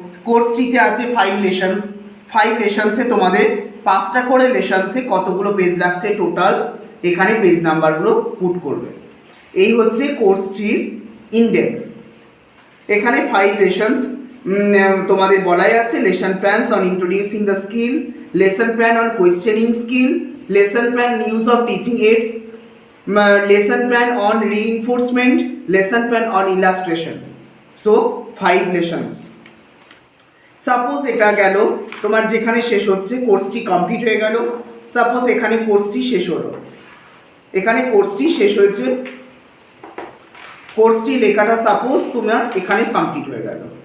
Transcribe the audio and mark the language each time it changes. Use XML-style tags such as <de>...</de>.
<bn>Course 3তে আছে 5 lessons, 5 লেসন্সে তোমাদের 5টা করে লেসন্সে কতগুলো পেজ লাগছে টোটাল, এখানে পেজ নাম্বারগুলো পুট করবে। এই হচ্ছে কোর্স 3 ইন্ডেক্স। এখানে 5 লেসন্স তোমাদের বলাই আছে,</bn> <en>Lesson plans on introducing the skill, lesson plan on questioning skill, lesson plan use of teaching aids, lesson plan on reinforcement, lesson plan on illustration. So 5 lessons.</en> <bn>Suppose এটা গেল তোমার যেখানে শেষ হচ্ছে, কোর্সটি কমপ্লিট হয়ে গেল। সাপোজ এখানে কোর্সটি শেষ হলো, এখানে কোর্সটি শেষ হয়েছে, কোর্সটি লেখাটা সাপোজ তোমার এখানে কমপ্লিট হয়ে গেল।</bn>